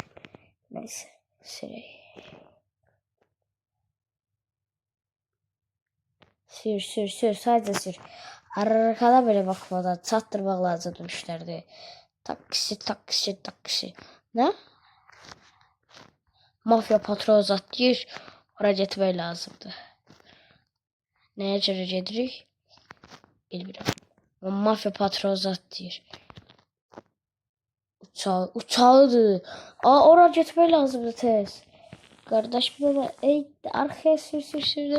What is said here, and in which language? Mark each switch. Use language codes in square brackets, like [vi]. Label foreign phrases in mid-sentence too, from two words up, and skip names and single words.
[tr] Neyse. Sür. Sadece sür. Arkada böyle bakmadan çattırmak lazım müşteride. [az] Taksi. Ne? Mafya patronu zat deyir. Ora getmək lazımdır. Nəyə görə gedirik? Bilmirəm. Mafya patronu zat deyir. Uçağıdır. Ora getmək lazımdır tez. Qardaş bir də arkaya sür.